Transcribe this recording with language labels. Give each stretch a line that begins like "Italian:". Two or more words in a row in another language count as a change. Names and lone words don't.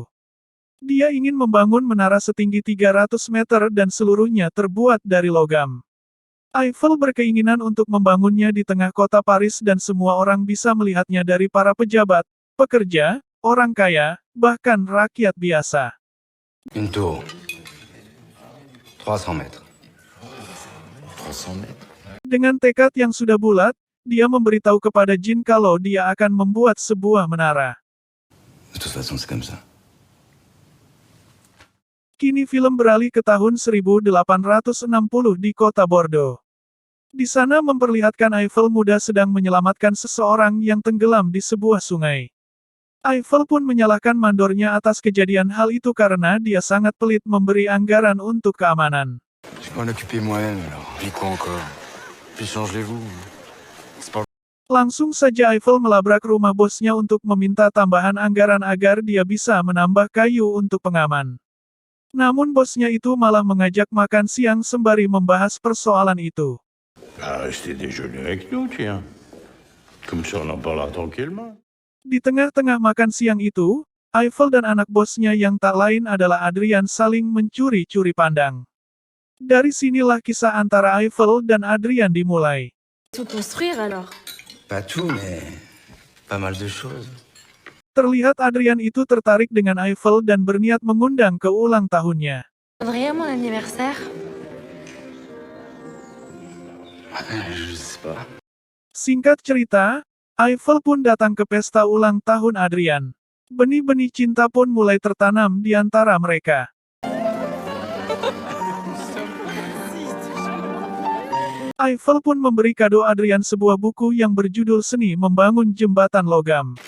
Indonesian: Dia ingin membangun menara setinggi 300 meter dan seluruhnya terbuat dari logam. Eiffel berkeinginan untuk membangunnya di tengah kota Paris dan semua orang bisa melihatnya dari para pejabat, pekerja, orang kaya, bahkan rakyat biasa.
French: Une tour. 300 mètres. 300 mètres.
Indonesian: Dengan tekad yang sudah bulat, dia memberitahu kepada Jean kalau dia akan membuat sebuah menara.
French: De toute façon, c'est comme ça.
Indonesian: Kini film beralih ke tahun 1860 di kota Bordeaux. Di sana memperlihatkan Eiffel muda sedang menyelamatkan seseorang yang tenggelam di sebuah sungai. Eiffel pun menyalahkan mandornya atas kejadian hal itu karena dia sangat pelit memberi anggaran untuk keamanan.
French: Je peux m'en occuper moi-même alors. Puis quoi encore? Puis changez-vous. C'est pas...
Indonesian: Langsung saja Eiffel melabrak rumah bosnya untuk meminta tambahan anggaran agar dia bisa menambah kayu untuk pengaman. Namun bosnya itu malah mengajak makan siang sembari membahas persoalan itu.
French: Restez déjeuner avec nous, tiens. Comme ça, on en parlera tranquillement.
Indonesian: Di tengah-tengah makan siang itu, Eiffel dan anak bosnya yang tak lain adalah Adrian saling mencuri-curi pandang. Dari sinilah kisah antara Eiffel dan Adrian dimulai.
French: Tout construire alors? Pas tout, mais pas mal de choses.
Indonesian: Terlihat Adrian itu tertarik dengan Eiffel dan berniat mengundang ke ulang tahunnya.
French: Vraiment mon anniversaire? Je sais pas.
Indonesian: Singkat cerita, Eiffel pun datang ke pesta ulang tahun Adrian. Benih-benih cinta pun mulai tertanam di antara mereka. Eiffel pun memberi kado Adrian sebuah buku yang berjudul Seni Membangun Jembatan Logam.